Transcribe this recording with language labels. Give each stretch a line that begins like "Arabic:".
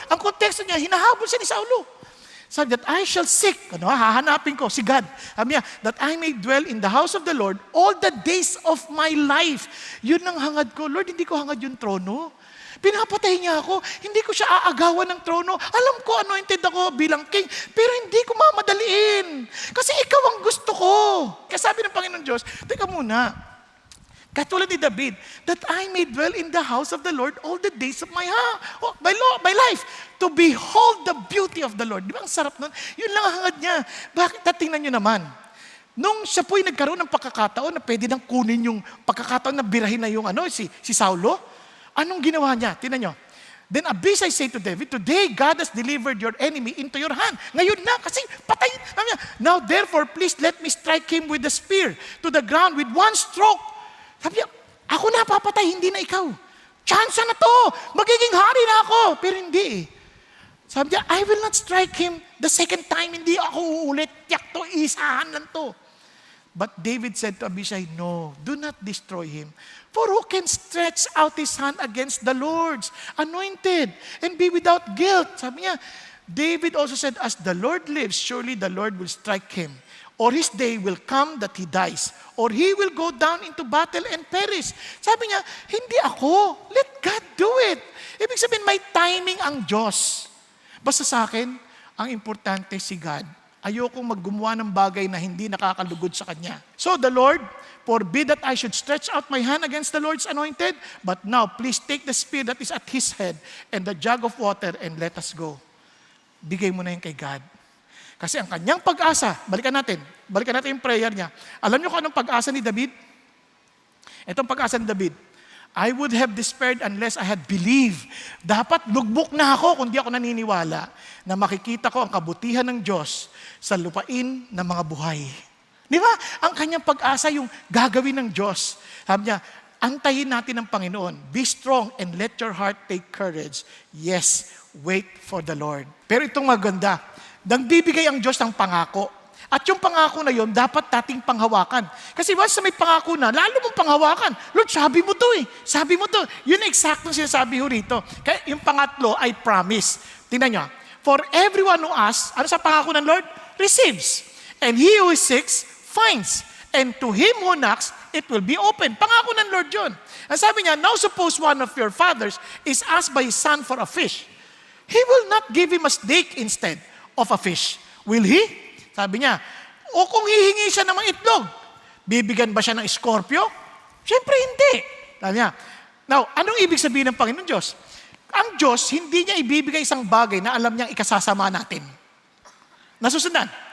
Filipino: Ang konteksto niya, hinahabol siya ni Saulo. Sabi
English: that I shall seek,
Filipino: hahanapin ko si God. Sabi niya,
English: that I may dwell in the house of the Lord all the days of my life.
Filipino: Yun ang hangad ko. Lord, hindi ko hangad yung trono. Pinapatay niya ako. Hindi ko siya aagawan ng trono. Alam ko, anointed ako bilang king. Pero hindi ko mamadaliin. Kasi ikaw ang gusto ko. Kaya sabi ng Panginoon Diyos, teka muna. Katulad ni
English: David, that I may dwell in the house of the Lord all the days of my life. To behold the beauty of the Lord.
Filipino: Di ba ang sarap nun? Yun lang ang hangad niya. Bakit? Tingnan niyo naman. Nung siya po'y nagkaroon ng pagkakataon na pwede nang kunin yung pagkakataon na birahin na yung si Saulo, anong ginawa niya? Tingnan nyo.
English: Then Abishai said to David, today God has delivered your enemy into your hand.
Filipino: Ngayon na, kasi patayin.
English: Now therefore, please let me strike him with the spear to the ground with one stroke.
Filipino: Sabi niya, ako na papatay, hindi na ikaw. Chance na to. Magiging hari na ako. Pero hindi eh. Sabi niya,
English: I will not strike him the second time.
Filipino: Hindi ako uulit. Tiyak to, isahan lang to.
English: But David said to Abishai, no, do not destroy him. For who can stretch out his hand against the Lord's anointed and be without guilt?
Filipino: Sabi niya,
English: David also said, as the Lord lives, surely the Lord will strike him. Or his day will come that he dies. Or he will go down into battle and perish.
Filipino: Sabi niya, hindi ako.
English: Let God do it.
Filipino: Ibig sabihin, may timing ang Diyos. Basta sa akin, ang importante si God. Ayokong maggumawa ng bagay na hindi nakakalugod sa Kanya.
English: So the Lord, forbid that I should stretch out my hand against the Lord's anointed, but now please take the spear that is at his head and the jug of water and let us go.
Filipino: Bigay mo na yun kay God. Kasi ang kanyang pag-asa, balikan natin yung prayer niya. Alam niyo kung anong pag-asa ni David? Itong pag-asa ni David.
English: I would have despaired unless I had believed.
Filipino: Dapat lugbok na ako kung di ako naniniwala na makikita ko ang kabutihan ng Diyos sa lupain ng mga buhay. Di ba? Ang kanyang pag-asa yung gagawin ng Diyos. Sabi niya, antayin natin ang Panginoon.
English: Be strong and let your heart take courage. Yes, wait for the Lord.
Filipino: Pero itong maganda, nagbibigay ang Diyos ng pangako. At yung pangako na yon dapat nating panghawakan. Kasi once na may pangako na, lalo mong panghawakan. Lord, sabi mo to eh. Sabi mo to. Yun ang exact sinasabi ho rito. Kaya yung pangatlo ay promise. Tingnan nyo.
English: For everyone who asks,
Filipino: ano sa pangako ng
English: Lord? Receives. And he who seeks, finds. And to him who knocks, it will be open.
Filipino: Pangako ng Lord yun. Ang sabi niya,
English: now suppose one of your fathers is asked by his son for a fish. He will not give him a snake instead of a fish. Will he?
Filipino: Sabi niya, o kung hihingi siya ng mga itlog, bibigyan ba siya ng scorpio? Siyempre hindi. Sabi niya, now, anong ibig sabihin ng Panginoon Diyos? Ang Diyos, hindi niya ibibigay isang bagay na alam niyang ikasasama natin. Nasusundan.